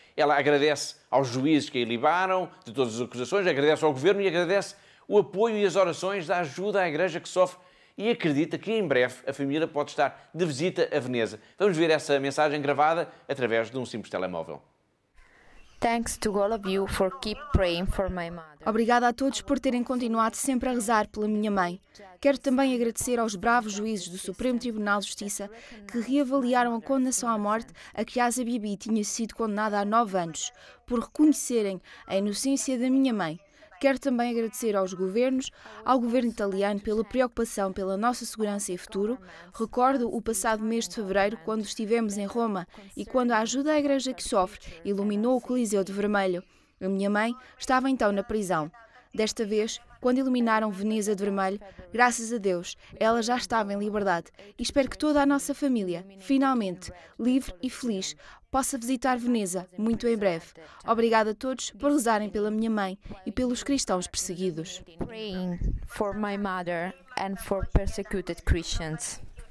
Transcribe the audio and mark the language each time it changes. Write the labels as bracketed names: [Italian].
[Portuguese] Ela agradece aos juízes que a libaram de todas as acusações, agradece ao governo e agradece o apoio e as orações da ajuda à igreja que sofre e acredita que em breve a família pode estar de visita a Veneza. Vamos ver essa mensagem gravada através de um simples telemóvel. [English] Thanks to all of you for keep praying for my mother. [Portuguese] Obrigada a todos por terem continuado sempre a rezar pela minha mãe. Quero também agradecer aos bravos juízes do Supremo Tribunal de Justiça que reavaliaram a condenação à morte a que Asia Bibi tinha sido condenada há 9 anos, por reconhecerem a inocência da minha mãe. Quero também agradecer aos governos, ao governo italiano pela preocupação pela nossa segurança e futuro. Recordo o passado mês de fevereiro, quando estivemos em Roma e quando a ajuda à igreja que sofre iluminou o Coliseu de vermelho. A minha mãe estava então na prisão. Desta vez, quando iluminaram Veneza de vermelho, graças a Deus, ela já estava em liberdade. E espero que toda a nossa família, finalmente, livre e feliz, possa visitar Veneza muito em breve. Obrigada a todos por rezarem pela minha mãe e pelos cristãos perseguidos. [English] Praying for my mother and for persecuted Christians.